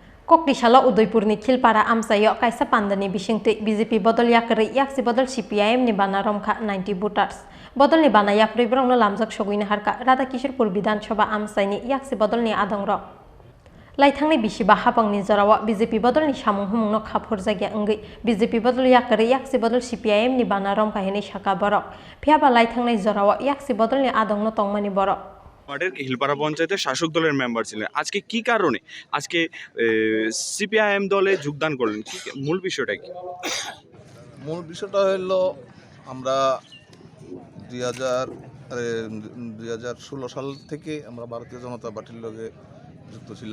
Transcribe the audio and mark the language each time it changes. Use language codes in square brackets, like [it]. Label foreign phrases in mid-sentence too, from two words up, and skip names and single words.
[trp] Kokdishala Udaipurni Khilpara Amsayo Kaisa Pandani Bishingti BJP Bodol Yakari Yaksi Bodol CPIM ni Bana Romkha 90 voters Bodol ni Bana Yapri Brongno Lamjak Shoguini Harka Radha Kishorpur Bidhan Sabha Amsaini Yaksi Bodol ni Adongrok Laithangni Bishiba Hapang ni Zorawa BJP Bodol ni Samung Humungno Khapur Jagya Enggi BJP Bodol Yakari Yaksi Bodol CPIM ni Bana Romkha Hini Shaka Borok Phiaba Laithangni Zorawa Yaksi Bodol ni Adongno Tongmani Borok [bn] হিলপাড়া পঞ্চায়েতের শাসক দলের মেম্বার ছিলেন। আজকে কি কারণে আজকে সিপিআইএম দলে যোগদান করলেন, কি মূল বিষয়টা কি? মূল বিষয়টা হলো আমরা 2016 সাল থেকে আমরা ভারতীয় জনতা পার্টির লগে যুক্ত ছিলাম।